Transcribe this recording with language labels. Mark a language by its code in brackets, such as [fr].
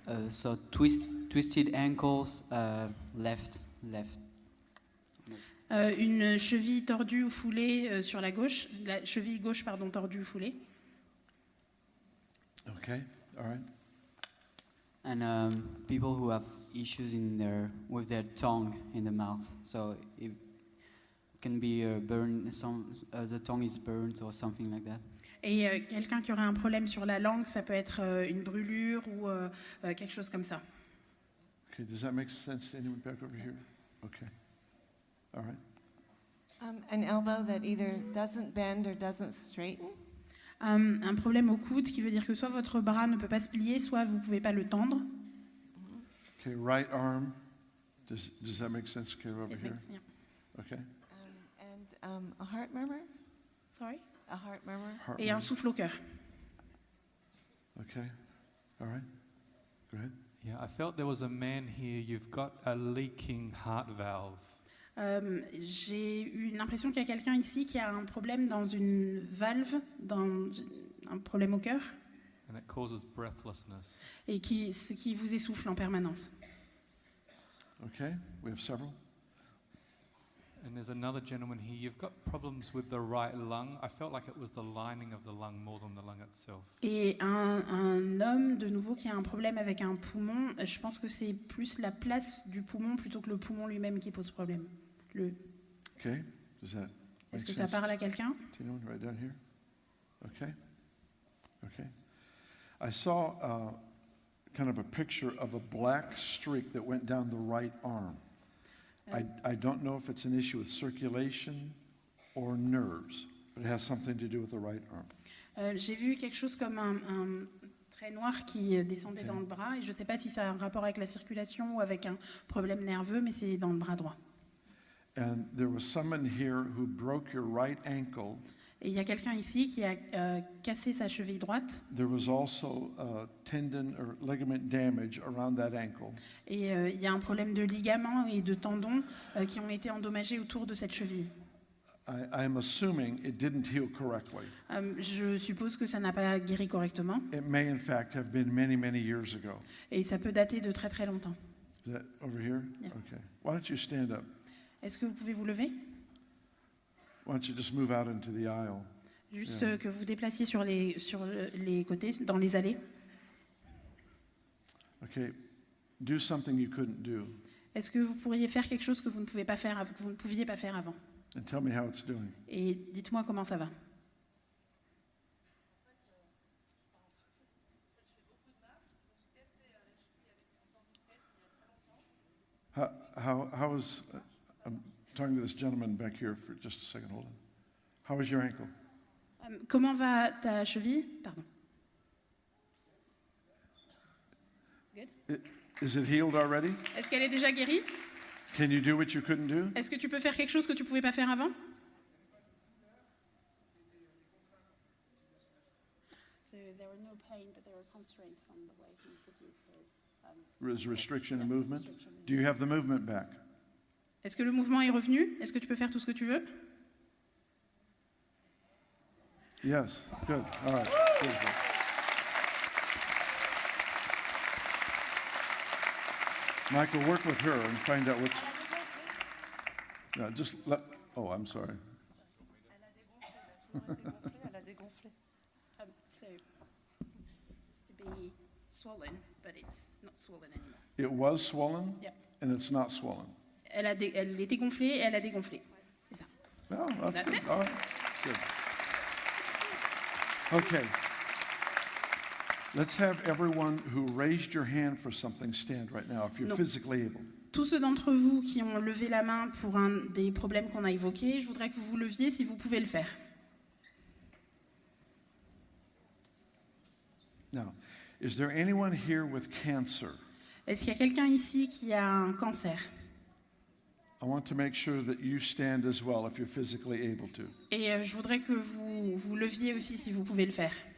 [en] So twisted ankles, left. [fr] Une cheville tordue ou foulée sur la gauche, la cheville gauche pardon tordue ou foulée. [en] Okay, all right. And people who have issues with their tongue in the mouth. So it can be the tongue is burnt or something like that. [fr] Et quelqu'un qui aurait un problème sur la langue, ça peut être une brûlure ou quelque chose comme ça. [en] Okay, does that make sense to anyone back over here? Okay, all right. An elbow that either doesn't bend or doesn't straighten. [fr] Un problème au coude qui veut dire que soit votre bras ne peut pas se plier, soit vous ne pouvez pas le tendre. [en] Okay, right arm. Does that make sense? Okay, over It here. makes- yeah. Okay. And a heart murmur. Sorry. A heart murmur. Heart [fr] Et un [en] rate. [fr] souffle au cœur. [en] Okay, all right. Go ahead. Yeah, I felt there was a man here. You've got a leaking heart valve. [fr] J'ai eu l'impression qu'il y a quelqu'un ici qui a un problème dans une valve, un problème au cœur, [en] and it causes breathlessness. [fr] et ce qui vous essouffle en permanence. [en] Okay, we have several. And there's another gentleman here. You've got problems with the right lung. I felt like it was the lining of the lung more than the lung itself. [fr] Et un homme, de nouveau, qui a un problème avec un poumon, je pense que c'est plus la place du poumon plutôt que le poumon lui-même qui pose problème. [en] Okay, does that [fr] Est-ce [en] make [fr] que ça [en] sense? [fr] parle à quelqu'un? [en] Do you know, right down here? Okay, okay. I saw kind of a picture of a black streak that went down the right arm. I don't know if it's an issue with circulation or nerves, but it has something to do with the right arm. [fr] J'ai vu quelque chose comme un trait noir qui descendait dans le bras, et je ne sais pas si ça a un rapport avec la circulation ou avec un problème nerveux, mais c'est dans le bras droit. [en] And there was someone here who broke your right ankle. [fr] Et il y a quelqu'un ici qui a cassé sa cheville droite. [en] There was also tendon or ligament damage around that ankle. [fr] Et il y a un problème de ligaments et de tendons qui ont été endommagés autour de cette cheville. [en] I'm assuming it didn't heal correctly. [fr] Je suppose que ça n'a pas guéri correctement. [en] It may in fact have been many, many years ago. [fr] Et ça peut dater de très très longtemps. [en] Is that over here? Yeah. Okay. Why don't you stand up? [fr] Est-ce que vous pouvez vous lever? [en] Why don't you just move out into the aisle? [fr] Juste [en] Yeah. [fr] que vous déplaciez sur les côtés, dans les allées. [en] Okay. Do something you couldn't do [fr] Est-ce que vous pourriez faire quelque chose que vous ne pouviez pas faire avant? [en] and tell me how it's doing. [fr] Et dites-moi comment ça va. [en] How is, I'm talking to this gentleman back here for just a second, hold on. How is your ankle? [fr] Comment va ta cheville? Pardon. [en] Is it healed already? [fr] Est-ce qu'elle est déjà guérie? [en] Can you do what you couldn't do? [fr] Est-ce que tu peux faire quelque chose que tu ne pouvais pas faire avant? [en] So there were no pain, but there were constraints on the way he could use his. There's restriction in movement. Do you have the movement back? [fr] Est-ce que le mouvement est revenu? Est-ce que tu peux faire tout ce que tu veux? [en] Yes. Good. All right. Good, good. Michael, work with her and find out what's. No, just let. Oh, I'm sorry. So it's to be swollen, but it's not swollen anymore. It was swollen, Yep. and it's not swollen. [fr] Elle était gonflée et elle a dégonflé. C'est ça. [en] No, that's That's good. it. All right. Good. Okay. Let's have everyone who raised your hand for something stand right now, if you're No. physically able. [fr] Tous ceux d'entre vous qui ont levé la main pour un des problèmes qu'on a évoqués, je voudrais que vous vous leviez si vous pouvez le faire. [en] Now, is there anyone here with cancer? [fr] Est-ce qu'il y a quelqu'un ici qui a un cancer? [en] I want to make sure that you stand as well if you're physically able to. [fr] Et je voudrais que vous vous leviez aussi si vous pouvez le faire.